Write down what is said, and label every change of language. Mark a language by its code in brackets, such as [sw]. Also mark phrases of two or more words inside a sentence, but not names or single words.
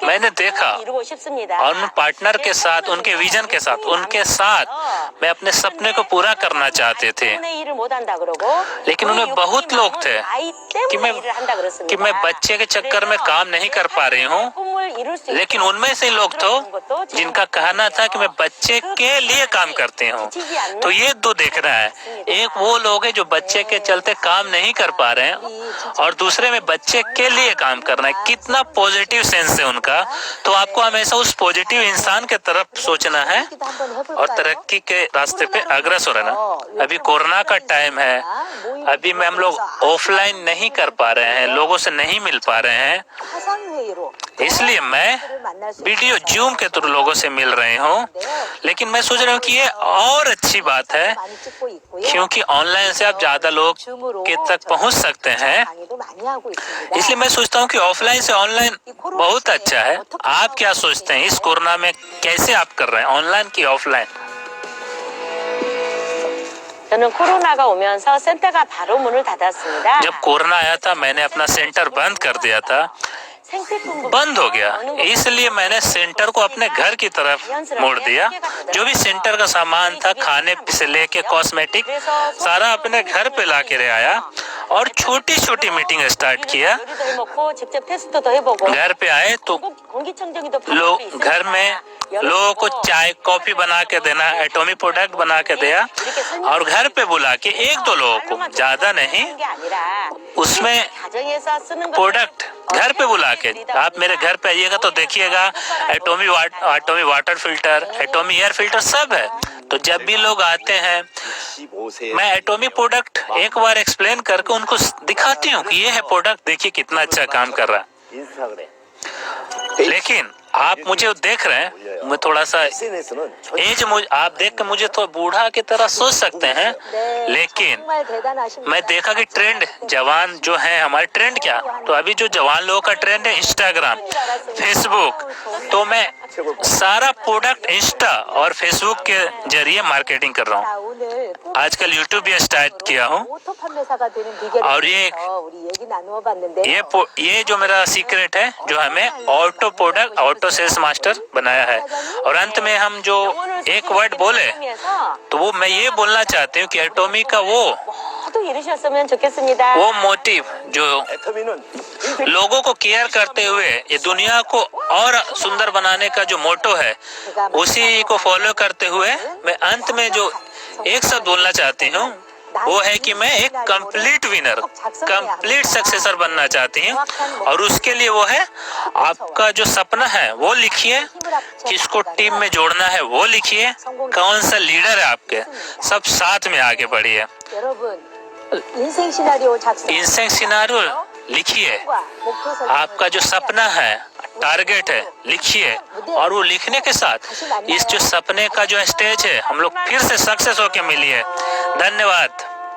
[hi] मैंने देखा [ko] 이루고 싶습니다. [hi] और उन पार्टनर के साथ, उनके विजन के साथ, उनके साथ मैं अपने सपने को पूरा करना चाहते थे। [ko] 때문에 일을 못 한다 그러고 [hi] लेकिन उनमें बहुत लोग थे [ko] 아이 때문에 일을 한다 그랬습니다. [hi] कि मैं बच्चे के चक्कर में काम नहीं कर पा रही हूँ, [ko] 꿈을 이룰 수 [hi] लेकिन उनमें से लोग तो जिनका कहना था कि मैं बच्चे के लिए काम करती हूँ। तो ये दो देखना है, एक वो लोग हैं जो बच्चे के चलते काम नहीं कर पा रहे हैं और दूसरे में बच्चे के लिए काम करना है। कितना [en] positive sense [hi] है उनका। तो आपको हमेशा उस पॉजिटिव इंसान के तरफ सोचना है और तरक्की के रास्ते पे अग्रसर रहना। अभी कोरोना का टाइम है, अभी में हम लोग ऑफलाइन नहीं कर पा रहे हैं, लोगों से नहीं मिल पा रहे हैं, [ko] 화상회의로 [hi] इसलिए मैं वीडियो जूम के थ्रू लोगों से मिल रही हूँ। लेकिन मैं सोच रहा हूँ कि ये और अच्छी बात है [ko] 많이 찍고 있고요. [hi] क्योंकि ऑनलाइन से आप ज्यादा लोग के तक पहुँच सकते हैं। [ko] 강의도 많이 하고 있습니다. [hi] इसलिए मैं सोचता हूँ कि ऑफलाइन से ऑनलाइन बहुत अच्छा है। आप क्या सोचते हैं इस कोरोना में कैसे आप कर रहे हैं, ऑनलाइन की ऑफलाइन? [ko] 저는 코로나가 오면서 센터가 바로 문을 닫았습니다. [hi] जब कोरोना आया था मैंने अपना सेंटर बंद कर दिया था, [ko] 생필품 [hi] बंद हो गया, इसलिए मैंने सेंटर को अपने घर की तरफ मोड़ दिया। जो भी सेंटर का सामान था, खाने से लेके कॉस्मेटिक, सारा अपने घर पे ला के ले आया और छोटी छोटी मीटिंग स्टार्ट किया। [ko] 요리도 해먹고 직접 테스트도 해보고 [hi] घर पे आए तो [ko] 공기청정기도 [hi] लोग घर में लोगों को चाय कॉफी बना के देना, एटॉमिक प्रोडक्ट बना के दिया और घर पे बुला के एक दो लोगों को, ज्यादा नहीं, उसमें प्रोडक्ट घर पे बुला के आप मेरे घर पे आइएगा तो देखिएगा एटॉमिक [en] water filter, [hi] एटॉमिक [en] air filter [hi] सब है। तो जब भी लोग आते हैं [ko] 15세 [hi] मैं एटॉमिक प्रोडक्ट एक बार एक्सप्लेन करके उनको दिखाती हूँ कि ये है प्रोडक्ट, देखिए कितना अच्छा काम कर रहा है। [ko] 인스타그램 [hi] लेकिन आप मुझे देख रहे हैं, मैं थोड़ा सा [ko] SNS는 [hi] एज आप देख के मुझे तो बूढ़ा की तरह सोच सकते हैं, लेकिन [ko] 정말 대단하십니다. [hi] मैं देखा कि ट्रेंड जवान जो है हमारे ट्रेंड क्या, तो अभी जो जवान लोगों का ट्रेंड है इंस्टाग्राम, फेसबुक, तो मैं सारा प्रोडक्ट इंस्टा और फेसबुक के जरिए मार्केटिंग कर रहा हूँ। [ko] 자, 오늘 [hi] आजकल यूट्यूब भी स्टार्ट किया हूँ [ko] 오토 판매사가 되는 비결에 [hi] और ये [ko] 대해서 우리 얘기 나누어 봤는데 [hi] ये जो मेरा सीक्रेट है, जो हमें [en] auto product, auto sales master [hi] बनाया है। और अंत में हम जो एक वर्ड बोले तो वो मैं ये बोलना चाहती हूँ कि एटॉमी का वो [ko] 꼭 이루셨으면 좋겠습니다. [hi] वो मोटिव जो [ko] 애터미는 [hi] लोगों को केयर करते हुए ये दुनिया को और सुंदर बनाने का जो मोटो है, उसी को फॉलो करते हुए मैं अंत में जो एक शब्द बोलना चाहती हूँ वो है कि मैं एक [en] complete winner, complete successor [hi] बनना चाहती हूँ। और उसके लिए वो है आपका जो सपना है वो लिखिए, किसको टीम में जोड़ना है वो लिखिए, कौन सा लीडर है आपके, सब साथ में आगे बढ़िए। [ko] 여러분, 인생 시나리오 작성. [hi] इंसेंट सिनारियो लिखिए, आपका जो सपना है, टारगेट है, लिखिए। और वो लिखने के साथ इस जो सपने का जो स्टेज है हम लोग फिर से सक्सेस होके मिलिए। धन्यवाद।